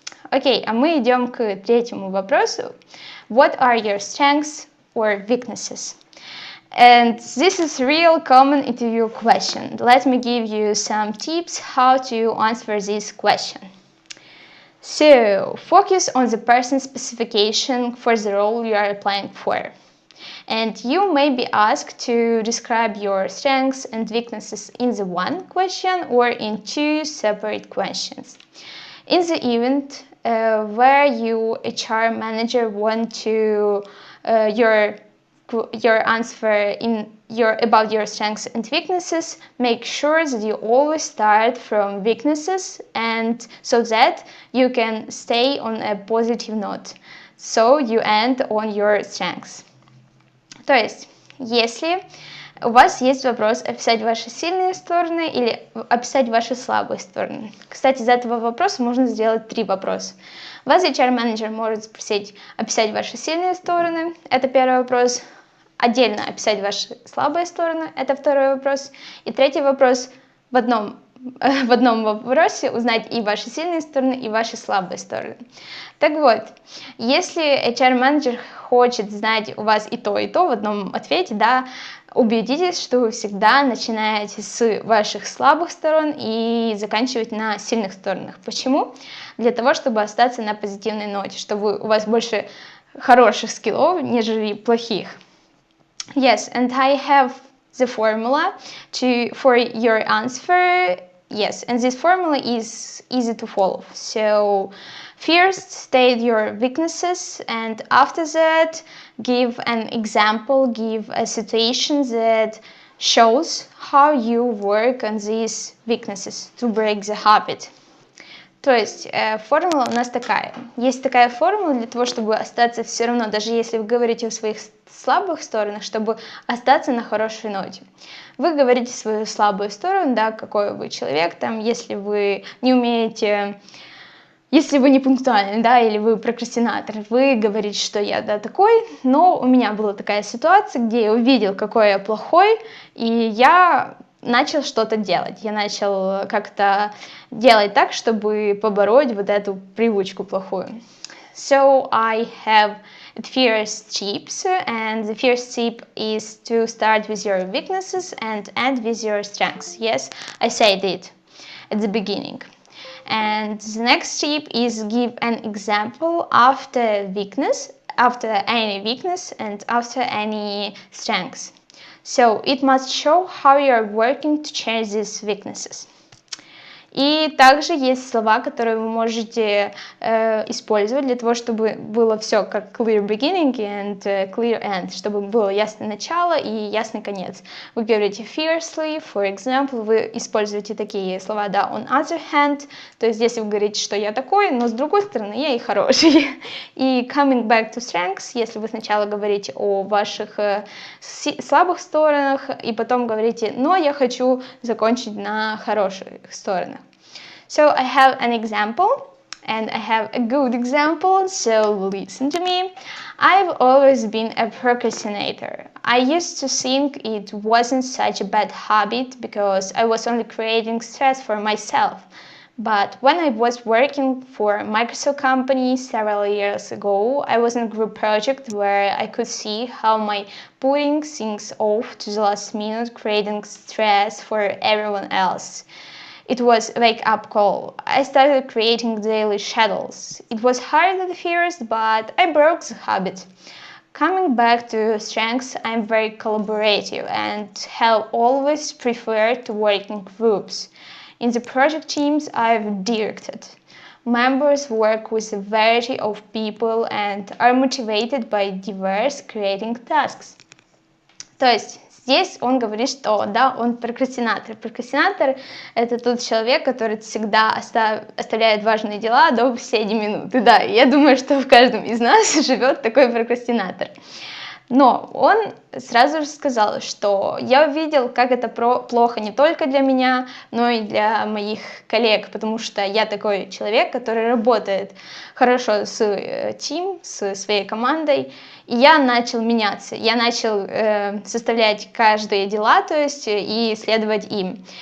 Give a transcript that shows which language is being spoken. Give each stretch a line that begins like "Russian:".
Russian: Окей, а мы идем к третьему вопросу.
English: What are your strengths or weaknesses? And this is a real common interview question. Let me give you some tips how to answer this question. So, focus on the person's specification for the role you are applying for. And you may be asked to describe your strengths and weaknesses in the one question or in two separate questions. In the event where you HR manager want to your answer about your strengths and weaknesses, make sure that you always start from weaknesses and so that you can stay on a positive note. So you end on your strengths.
Russian: То есть, если у вас есть вопрос описать ваши сильные стороны или описать ваши слабые стороны. Кстати, из этого вопроса можно сделать 3 вопроса. Вас HR-менеджер может спросить описать ваши сильные стороны, это первый вопрос. Отдельно описать ваши слабые стороны, это второй вопрос. И третий вопрос в одном вопросе узнать и ваши сильные стороны, и ваши слабые стороны. Так вот, если HR-менеджер хочет знать у вас и то в одном ответе, убедитесь, что вы всегда начинаете с ваших слабых сторон и заканчиваете на сильных сторонах. Почему? Для того, чтобы остаться на позитивной ноте, чтобы у вас больше хороших скиллов, нежели плохих.
English: Yes, and I have the formula for your answer. Yes, and this formula is easy to follow. So, first state your weaknesses, and after that, give an example, give a situation that shows how you work on these weaknesses to break the habit.
Russian: То есть формула у нас такая. Есть такая формула для того, чтобы остаться все равно, даже если вы говорите о своих слабых сторонах, чтобы остаться на хорошей ноте. Вы говорите свою слабую сторону, какой вы человек, если вы не умеете, если вы не пунктуальны, или вы прокрастинатор, вы говорите, что я такой, но у меня была такая ситуация, где я увидел, какой я плохой, и я начал что-то делать. Я начал как-то делать так, чтобы побороть вот эту привычку плохую.
English: So I have first tips, and the first tip is to start with your weaknesses and end with your strengths. Yes, I said it at the beginning. And the next tip is give an example after any weakness and after any strengths. So it must show how you are working to change these weaknesses.
Russian: И также есть слова, которые вы можете использовать для того, чтобы было все как
English: clear beginning and clear end,
Russian: чтобы было ясное начало и ясный конец. Вы говорите
English: fiercely, for example,
Russian: вы используете такие слова, да,
English: on other hand,
Russian: то есть если вы говорите, что я такой, но с другой стороны я и хороший. И
English: coming back to strengths,
Russian: если вы сначала говорите о ваших слабых сторонах, и потом говорите, но я хочу закончить на хороших сторонах.
English: So I have an example, and I have a good example, so listen to me. I've always been a procrastinator. I used to think it wasn't such a bad habit because I was only creating stress for myself. But when I was working for a Microsoft company several years ago, I was in a group project where I could see how my putting things off to the last minute creating stress for everyone else. It was a wake-up call. I started creating daily schedules. It was hard at first, but I broke the habit. Coming back to strengths, I'm very collaborative and have always preferred to work in groups. In the project teams I've directed, members work with a variety of people and are motivated by diverse creating tasks.
Russian: То есть здесь он говорит, что да, он прокрастинатор. Прокрастинатор – это тот человек, который всегда оставляет важные дела до последней минуты. Да, я думаю, что в каждом из нас живет такой прокрастинатор. Но он сразу же сказал, что я увидел, как это плохо не только для меня, но и для моих коллег, потому что я такой человек, который работает хорошо с со своей командой, и я начал меняться, я начал составлять каждые дела, то есть и следовать им.